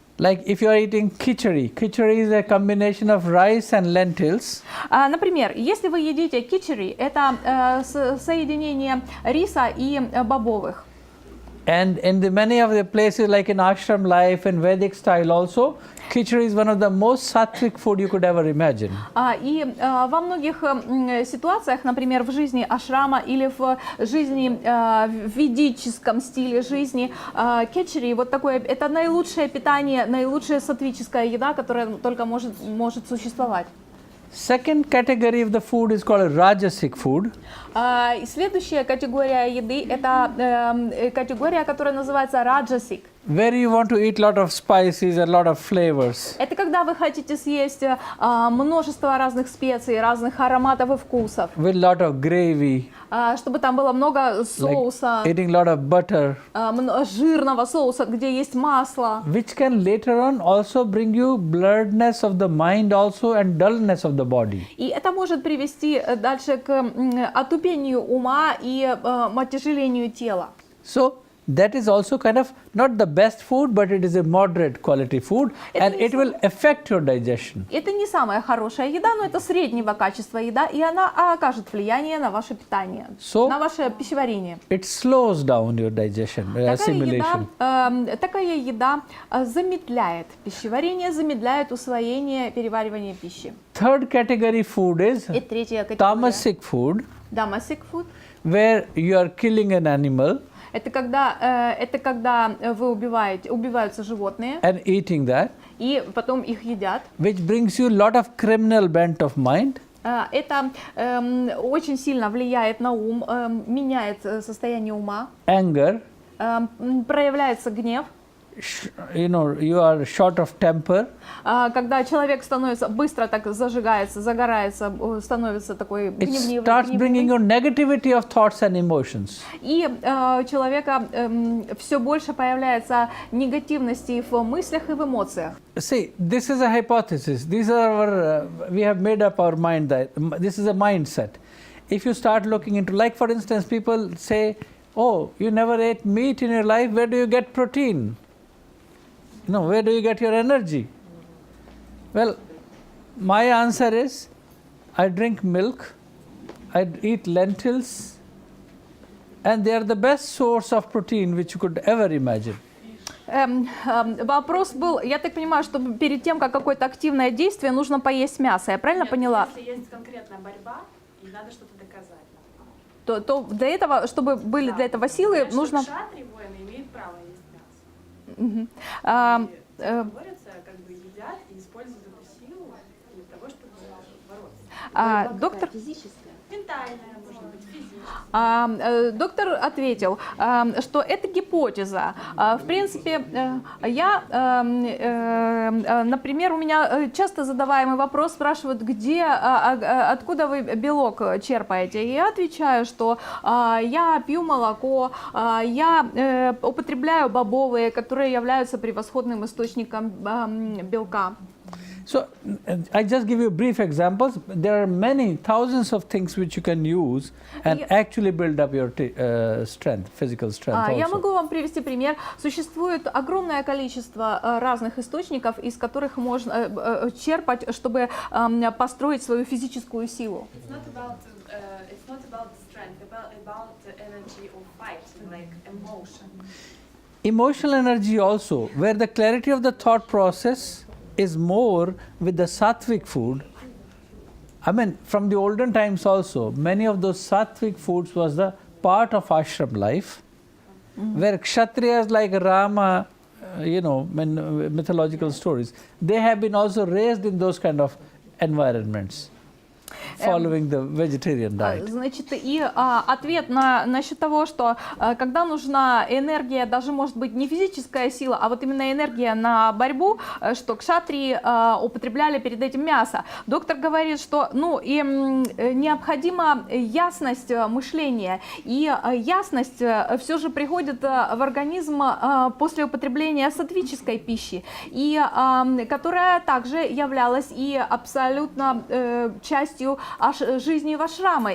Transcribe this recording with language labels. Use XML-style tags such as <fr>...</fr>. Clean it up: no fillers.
<en>Like if you are eating khichdi, khichdi is a combination of rice and lentils.</en> <ru>Например, если вы едите кичери, это соединение риса и бобовых.</ru> <en>And in the many of the places like in ashram life and Vedic style also, khichdi is one of the most sattvic food you could ever imagine.</en> <ru>И во многих ситуациях, например, в жизни ашрама или в жизни в ведическом стиле жизни, кичери, вот такое, это наилучшее питание, наилучшая сатвическая еда, которая только может существовать.</ru> <en>Second category of the food is called rajasic food.</en> <ru>Следующая категория еды – это категория, которая называется раджасик.</ru> <en>Where you want to eat lot of spices and lot of flavors.</en> <ru>Это когда вы хотите съесть множество разных специй, разных ароматов и вкусов.</ru> <en>With lot of gravy.</en> <ru>Чтобы там было много соуса,</ru> <en>like eating lot of butter.</en> <ru>Жирного соуса, где есть масло.</ru> <en>Which can later on also bring you blurredness of the mind also and dullness of the body.</en> <ru>И это может привести дальше к отупению ума и отяжелению тела.</ru> <en>So that is also kind of not the best food, but it is a moderate quality food, and it will affect your digestion.</en> <ru>Это не самая хорошая еда, но это среднего качества еда, и она окажет влияние на ваше питание, на ваше пищеварение.</ru> <en>It slows down your digestion, assimilation.</en> <ru>Такая еда замедляет пищеварение, замедляет усвоение, переваривание пищи.</ru> <en>Third category food is tamasic food, where you are killing an animal.</en> <ru>Это когда убиваются животные.</ru> <en>And eating that.</en> <ru>И потом их едят.</ru> <en>Which brings you a lot of criminal bent of mind.</en> <ru>Это очень сильно влияет на ум, меняет состояние ума.</ru> <en>Anger.</en> <ru>Проявляется гнев.</ru> <en>You know, you are short of temper.</en> <ru>Когда человек становится быстро так зажигается, загорается, становится такой гневливый.</ru> <en>It starts bringing you negativity of thoughts and emotions.</en> <ru>И у человека все больше появляется негативности в мыслях и в эмоциях.</ru> <en>See, this is a hypothesis. These are our, we have made up our mind that this is a mindset. If you start looking into, like for instance, people say, oh, you never ate meat in your life, where do you get protein? No, where do you get your energy? Well, my answer is, I drink milk, I eat lentils, and they are the best source of protein which you could ever imagine.</en> <ru>Вопрос был, я так понимаю, что перед тем, как какое-то активное действие, нужно поесть мясо. Я правильно поняла? Если есть конкретная борьба, и надо что-то доказать. То для этого, чтобы были для этого силы, нужно... Шатри, воины, имеют право есть мясо. борются, как бы едят и используют эту силу для того, чтобы бороться. Доктор... Ментальная, может быть, физическая. Доктор ответил, что это гипотеза. В принципе, например, у меня часто задаваемый вопрос спрашивают, откуда вы белок черпаете. И я отвечаю, что я пью молоко, я употребляю бобовые, которые являются превосходным источником белка.</ru> <en>So, I just give you brief examples. There are many thousands of things which you can use and actually build up your strength, physical strength also.</en> <ru>Я могу вам привести пример. Существует огромное количество разных источников, из которых можно черпать, чтобы построить свою физическую силу.</ru> <en>It's not about strength, about the energy of fighting, like emotion. Emotional energy also, where the clarity of the thought process is more with the sattvic food. I mean, from the olden times also, many of those sattvic foods was the part of ashram life, where kshatriyas like Rama, mythological stories, they have been also raised in those kind of environments, following the vegetarian diet.</en> <ru>Значит, и ответ насчет того, что когда нужна энергия, даже может быть не физическая сила, а вот именно энергия на борьбу, что кшатрии употребляли перед этим мясо. Доктор говорит, что им необходима ясность мышления, и ясность все же приходит в организм после употребления саттвической пищи, и которая также являлась и абсолютно частью жизни в ашраме.</ru>